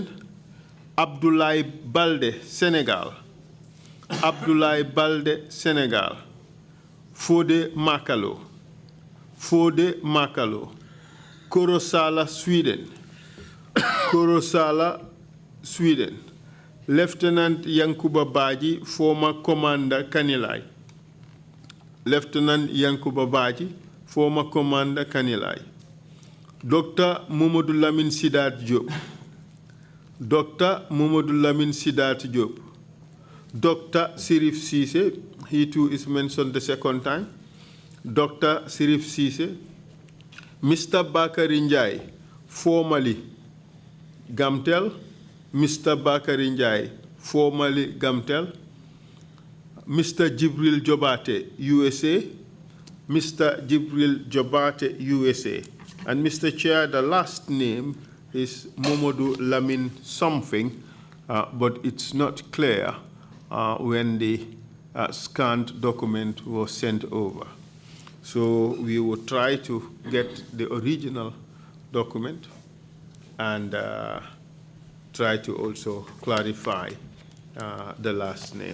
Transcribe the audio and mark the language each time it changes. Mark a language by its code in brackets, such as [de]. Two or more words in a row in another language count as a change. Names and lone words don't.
[en] Abdoulaye Balde, Senegal. Abdoulaye Balde, Senegal. Fode Makalo. Fode Makalo. Korosala, Sweden. Korosala, Sweden. Lieutenant Yankuba Baji, former Commander Kanilai. Lieutenant Yankuba Baji, former Commander Kanilai. Dr. Mamadou Lamine Sidat Diop. Dr. Mamadou Lamine Sidat Diop. Dr. Sirif Cisse, he too is mentioned the second time. Dr. Sirif Cisse. Mr. Bakary Ndiaye, formerly Gamtel. Mr. Bakary Ndiaye, formerly Gamtel. Mr. Jibril Jobate, USA. Mr. Jibril Jobate, USA. And Mr. Chair, the last name is Mamadou Lamine something, but it's not clear when the scanned document was sent over. So we will try to get the original document and try to also clarify the last name.